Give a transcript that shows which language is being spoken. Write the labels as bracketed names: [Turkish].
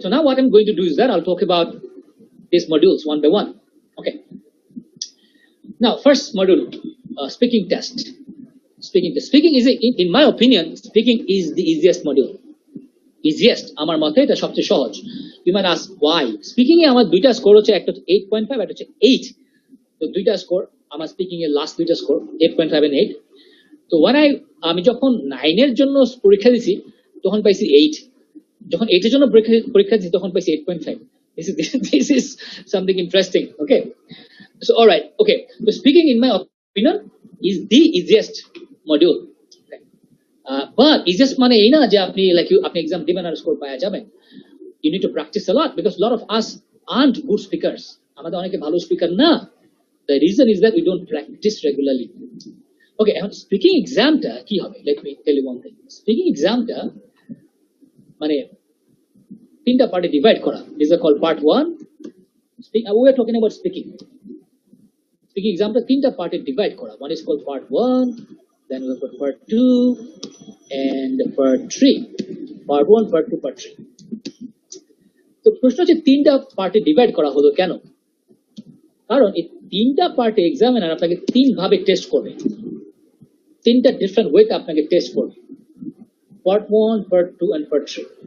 [English] So now what I'm going to do is that I'll talk about these modules one by one. Okay. Now, first module, speaking test. Speaking is, in my opinion, speaking is the easiest module. Easiest. [Bangla] আমার মতে এটা সবচেয়ে সহজ। [English] You might ask why? [Bangla] Speaking এ আমার দুইটা score হচ্ছে, একটা হচ্ছে 8.5, একটা হচ্ছে 8। তো দুইটা স্কোর আমার স্পিকিং এর, লাস্ট দুইটা স্কোর 8.5 and 8। তো আমি যখন 9 এর জন্য পরীক্ষা দিছি তখন পাইছি 8। যখন 8 এর জন্য পরীক্ষা দিছি তখন পাইছি 8.5। [English] This is something interesting. Okay. So, all right. Okay. So, speaking, in my opinion, is the easiest module. Okay. [Bangla] But easiest মানে এই না যে আপনি exam দিবেন আর স্কোর পাওয়া যাবেন। [English] You need to practice a lot because a lot of us aren't good speakers. [Bangla] আমাদের অনেকে ভালো স্পিকার না। [English] The reason is that we don't practice regularly. Okay. [Bangla] এখন স্পিকিং এক্সামটা কি হবে? [English] Let me tell you one thing. [Bangla] Speaking এক্সামটা মানে তিনটা পার্টে ডিভাইড করা। [English] These are called part 1. We are talking about speaking. [Bangla] Speaking example তিনটা পার্টে ডিভাইড করা। [English] One is called part 1, then we have got part 2 and part 3. Part 1, part 2, part 3. [Bangla] তো প্রশ্ন হচ্ছে তিনটা পার্টে ডিভাইড করা হলো কেন? কারণ এই তিনটা পার্টে এক্সামিনার আপনাকে তিন ভাবে টেস্ট করবে, তিনটা ডিফারেন্ট ওয়েতে আপনাকে টেস্ট করবে। [English] Part 1, part 2 and part 3.